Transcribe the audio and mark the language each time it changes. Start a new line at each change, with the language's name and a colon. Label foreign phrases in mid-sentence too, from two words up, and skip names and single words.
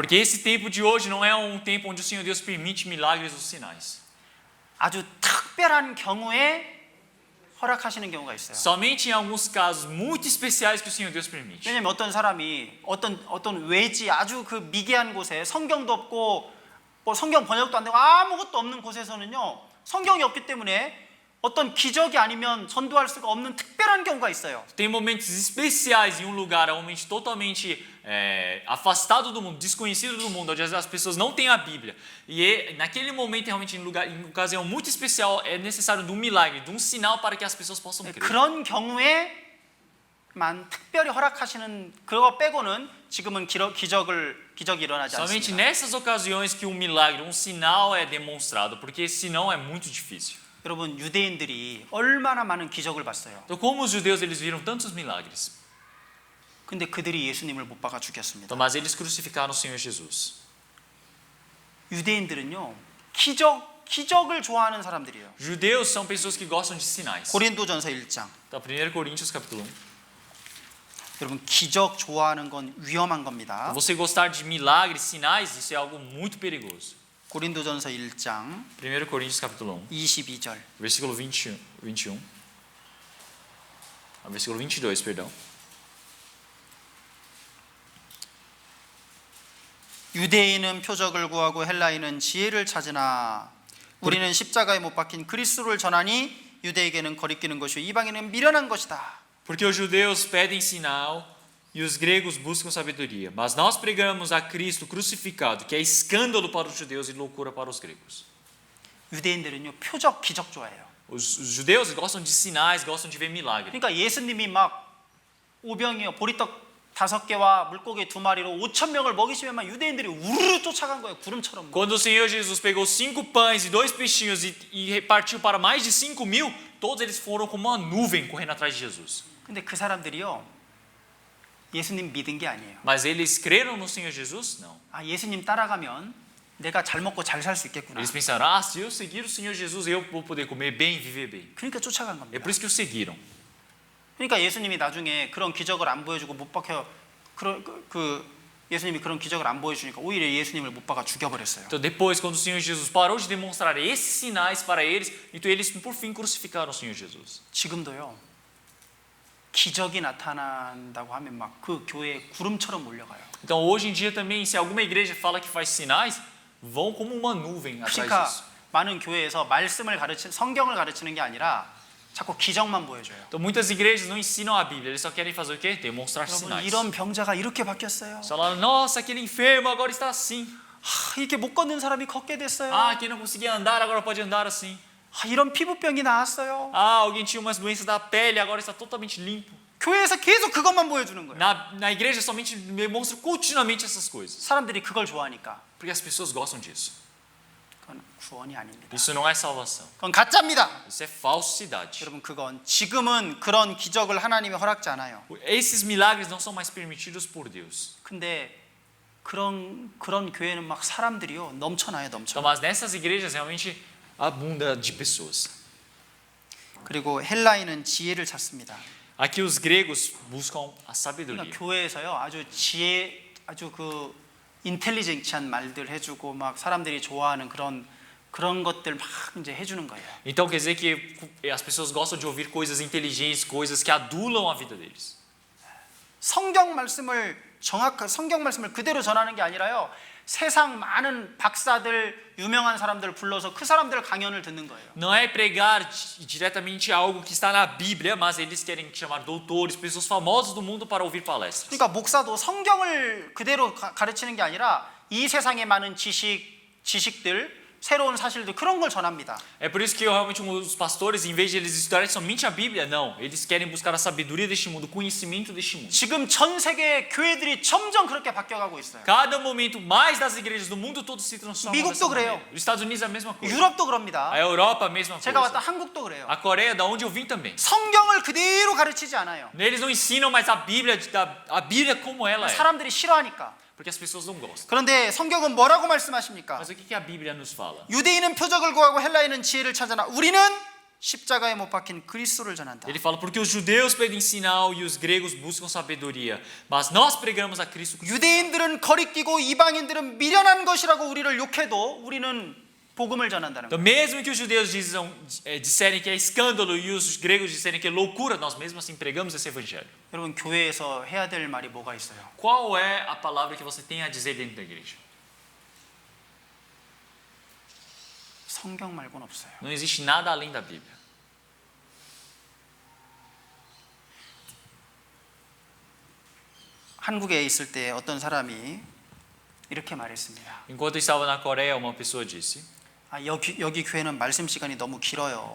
Portuguese: Porque esse tempo de hoje não é um tempo onde o Senhor Deus permite milagres ou sinais.
Korean: 아주 특별한 경우에 허락하시는 경우가 있어요.
Portuguese: Somente em alguns casos muito especiais que o Senhor Deus permite.
Korean: 왜냐면 어떤 사람이 어떤 외지 아주 그 미개한 곳에 성경도 없고 뭐 성경 번역도 안 되고 아무것도 없는 곳에서는요 성경이 없기 때문에 어떤 기적이 아니면 전도할 수가 없는 특별한 경우가 있어요.
Portuguese: Tem momentos especiais em um lugar realmente totalmente afastado do mundo, desconhecido do mundo, onde as pessoas não têm a Bíblia. E naquele momento, realmente, em ocasião muito especial, é necessário de um milagre, de um sinal para que as pessoas possam crer.
Korean: 그런 경우에만 특별히 허락하시는 그거 빼고는 지금은 기적이 일어나지
Portuguese: Somente
Korean: 않습니다.
Portuguese: nessas ocasiões que um milagre, um sinal é demonstrado, porque senão é muito difícil.
Korean: 여러분 유대인들이 얼마나 많은 기적을 봤어요.
Portuguese: Então, como os judeus, eles viram tantos milagres.
Korean: 근데 그들이 예수님을 못 박아 죽였습니다.
Portuguese: Então, mas eles crucificaram o Senhor Jesus.
Korean: 유대인들은요 기적을 좋아하는 사람들이에요.
Portuguese: Judeus são pessoas que gostam de sinais.
Korean: 고린도전서 1장.
Portuguese: Então, 1 Coríntios capítulo 1.
Korean: 여러분 기적 좋아하는 건 위험한 겁니다.
Portuguese: Você gostar de milagres, sinais, isso é algo muito perigoso.
Korean: 고린도전서 1장
Portuguese: 1 Coríntios capítulo 1,
Korean: 22절.
Portuguese: versículo 21. Versículo 22, perdão.
Korean: 유대인은 표적을 구하고 헬라인은 지혜를 찾으나 우리는 십자가에 못 박힌 그리스도를 전하니 유대에게는 거리끼는 것이요 이방인은 미련한 것이다.
Portuguese: Porque os judeus pedem sinal e os gregos buscam sabedoria, mas nós pregamos a Cristo crucificado, que é escândalo para os judeus e loucura para os gregos.
Korean: 유대인들은요 표적 기적 좋아해요.
Portuguese: Os judeus gostam de sinais, gostam de ver milagre.
Korean: 그러니까 예수님이 막 오병이어 보리떡 5개와 물고기 2마리로 5,000명을 먹이시면만 유대인들이 우르르 쫓아간 거예요. 구름처럼.
Portuguese: Quando o Senhor Jesus pegou 5 pães e 2 peixinhos e repartiu para mais de 5.000, todos eles foram como uma nuvem correndo atrás de Jesus.
Korean: 근데 그 사람들이요, 예수님 믿은 게 아니에요.
Portuguese: Mas eles creram no Senhor Jesus? Não.
Korean: 아, 예수님 따라가면 내가 잘 먹고 잘 살 수 있겠구나.
Portuguese: Eles pensaram, ah, se eu seguir o Senhor Jesus, eu vou poder comer bem e viver bem.
Korean: 그러니까 쫓아간
Portuguese: É
Korean: 겁니다.
Portuguese: por isso que o seguiram.
Korean: 그러니까 예수님이 나중에 그런 기적을 안 보여주고 못 박혀 예수님이 그런 기적을 안 보여주니까 오히려 예수님을 못 박아 죽여버렸어요.
Portuguese: Então depois, quando o Senhor Jesus parou de demonstrar esses sinais para eles, então eles por fim crucificaram o Senhor Jesus.
Korean: 지금도요, 기적이 나타난다고 하면 막 그 교회에 구름처럼 몰려가요.
Portuguese: Então hoje em dia também, se alguma igreja fala que faz sinais, vão como uma nuvem atrás
Korean: 그러니까
Portuguese: disso.
Korean: 많은 교회에서 성경을 가르치는 게 아니라 자꾸 기적만 보여줘요.
Portuguese: Então muitas igrejas não ensinam a Bíblia, eles só querem fazer o quê? Demonstrar
Korean: 여러분,
Portuguese: sinais.
Korean: 이런 병자가 이렇게 바뀌었어요.
Portuguese: Só falam, nossa, aquele enfermo agora está assim.
Korean: 이렇게 못 걷는 사람이 걷게 됐어요.
Portuguese: Ah, quem não conseguia andar agora pode andar assim.
Korean: 이런 피부병이 나았어요.
Portuguese: Ah, alguém tinha umas doenças da pele, agora está totalmente limpo.
Korean: 교회에서 계속 그것만 보여주는 거예요.
Portuguese: Na igreja somente demonstra continuamente essas coisas.
Korean: 사람들이 그걸 좋아하니까.
Portuguese: Porque as pessoas gostam disso.
Korean: 그건 구원이 아닙니다.
Portuguese: Isso não é salvação.
Korean: 그건 가짜입니다.
Portuguese: Isso é falsidade.
Korean: 여러분, 그건 지금은 그런 기적을 하나님이 허락지 않아요.
Portuguese: Esses milagres não são mais permitidos por Deus.
Korean: 근데 그런 교회는 막 사람들이요 넘쳐나요,
Portuguese: Então,
Korean: 넘쳐.
Portuguese: mas nessas igrejas realmente abunda de pessoas.
Korean: 그리고 헬라인은 지혜를 찾습니다.
Portuguese: Aqui os gregos buscam a sabedoria.
Korean: 그러니까 교회에서요 아주 그 인텔리전치한 말들 해주고 막 사람들이 좋아하는 그런 것들 막 이제 해주는 거예요.
Portuguese: Então quer dizer que as pessoas gostam de ouvir coisas inteligentes, coisas que adulam a vida deles.
Korean: 성경 말씀을 그대로 전하는 게 아니라요. 세상 많은 박사들, 유명한 사람들 불러서 그 사람들 강연을 듣는 거예요.
Portuguese: Não é pregar diretamente algo que está na Bíblia, mas eles querem chamar doutores, pessoas famosas do mundo para ouvir palestras.
Korean: 그러니까 목사도 성경을 그대로 가르치는 게 아니라 이 세상에 많은 지식들, 새로운 사실들 그런 걸 전합니다.
Portuguese: É por isso que realmente os pastores, em vez de eles estudarem somente a Bíblia, não, eles querem buscar a sabedoria deste mundo, o conhecimento deste mundo.
Korean: 지금 전 세계 교회들이 점점 그렇게 바뀌어가고 있어요.
Portuguese: Cada momento mais das igrejas do mundo todo se transformam
Korean: 미국도
Portuguese: dessa
Korean: 그래요.
Portuguese: maneira. Os Estados Unidos é a mesma coisa.
Korean: 유럽도 그럽니다.
Portuguese: A Europa a mesma
Korean: 제가 왔다
Portuguese: coisa.
Korean: 한국도 그래요.
Portuguese: A Coreia, da onde eu vim também.
Korean: 성경을 그대로 가르치지 않아요.
Portuguese: Eles não ensinam mais a Bíblia como ela é,
Korean: 사람들이 싫어하니까.
Portuguese: porque as pessoas não gostam.
Korean: 그런데 성경은 뭐라고 말씀하십니까?
Portuguese: Mas o que a Bíblia nos fala?
Korean: 유대인은 표적을 구하고 헬라인은 지혜를 찾아나 우리는 십자가에 못 박힌 그리스도를 전한다.
Portuguese: Ele fala, porque os judeus pedem sinal e os gregos buscam sabedoria, mas nós pregamos a Cristo.
Korean: 유대인들은 거리끼고 이방인들은 미련한 것이라고 우리를 욕해도 우리는 복음을 전한다는
Portuguese: Então,
Korean: 거예요.
Portuguese: mesmo que os judeus disserem que é escândalo e os gregos disserem que é loucura, nós mesmo assim pregamos esse evangelho.
Korean: 여러분, 교회에서 해야 될 말이 뭐가 있어요?
Portuguese: Qual é a palavra que você tem a dizer dentro da igreja?
Korean: 성경 말고는 없어요.
Portuguese: Não existe nada além da Bíblia.
Korean: 한국에 있을 때 어떤 사람이 이렇게 말했습니다.
Portuguese: Enquanto eu estava na Coreia, uma pessoa disse,
Korean: 여기 교회는 말씀 시간이 너무 길어요.